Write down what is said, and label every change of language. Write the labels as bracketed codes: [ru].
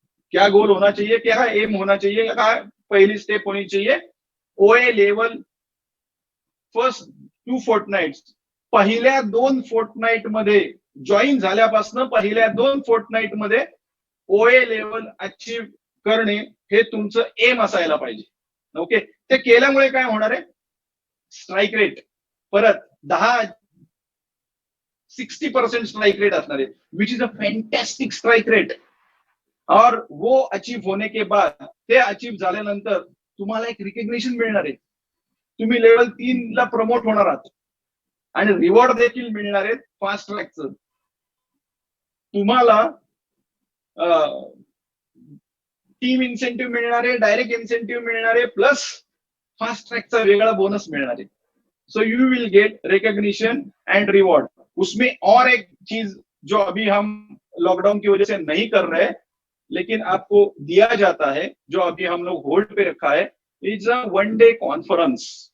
[hi] क्या गोल होना चाहिए, क्या एम होना चाहिए, क्या पहली स्टेप होनी चाहिए? [mr] ओए लेवल फर्स्ट 2 fortnights, पहिल्या 2 fortnight मध्ये, जॉईन झाल्यापासून पहिल्या 2 fortnight मध्ये ओए लेवल अचीव करणे हे तुमचं एम असायला पाहिजे। ओके, ते केल्यामुळे काय होणार आहे? स्ट्राइक रेट परत 60% स्ट्राइक रेट असणार आहे, [en] Which is a fantastic strike rate. [hi] और वो अचीव होने के बाद, [mr] ते अचीव झाल्यानंतर तुम्हाला एक रिकग्निशन मिळणार आहे। तुम्ही लेवल 3 ला प्रमोट होणार आहात आणि रिवॉर्ड देखील मिळणार आहेत फास्ट ट्रॅकचं। तुम्हाला टीम इन्सेंटिव्ह मिळणार आहे, डायरेक्ट इन्सेंटिव्ह मिळणार आहे, प्लस फास्ट ट्रैकचा वेगळा बोनस [hi] मिलना है। [en] So you will get recognition and reward. [hi] उसमें और एक चीज जो अभी हम लॉकडाउन की वजह से नहीं कर रहे, लेकिन आपको दिया जाता है, जो अभी हम लोग होल्ड पे रखा है, [en] Is a 1 day conference.